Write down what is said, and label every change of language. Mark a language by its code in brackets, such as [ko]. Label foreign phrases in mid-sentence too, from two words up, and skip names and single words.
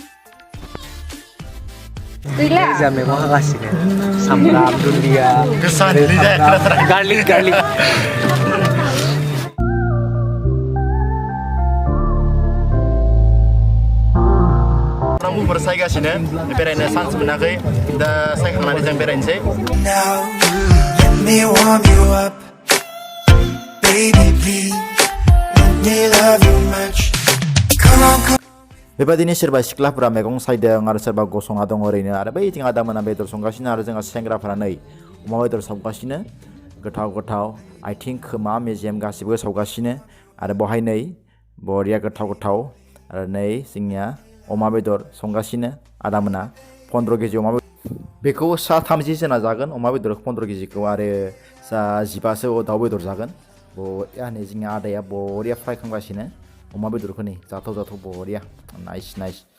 [brx] जा मैगं हागासिनो सामब्राम दुन्दिया गार्लिक मुंफोर सायगासिनो बेरायनो चान्स मोनाखै दा सायखांनानै जों बेरायनोसै [en] Now, let me warm you up Baby please, let me love you much Come on [brx] बेबादिनो सोरबा सिख्लाफोरा मैगं सायदों आरो सोरबा गसंना दं ओरैनो आरो बैथिं आदामोना बेदर संगासिनो आरो जोंहा सेंग्राफोरा नै अमा बेदर सावगासिनो गोथाव आथिं खोमा मेजेम गासिबो सावगासिनो आरो बहाय नै बरिया गोथाव आरो नै जोंनिया अमा बेदर संगासिनो आदामोना 15 केजि अमा बेखौ सा 30 जना जागोन अमा बेदर 15 केजिखौ आरो सा 15सो दाउ बेदर जागोन बरिया नै जोंनि आदाया बरिया फ्राय खालामगासिनो अमा बेदरखौ नै जाथाव बरिया नाइस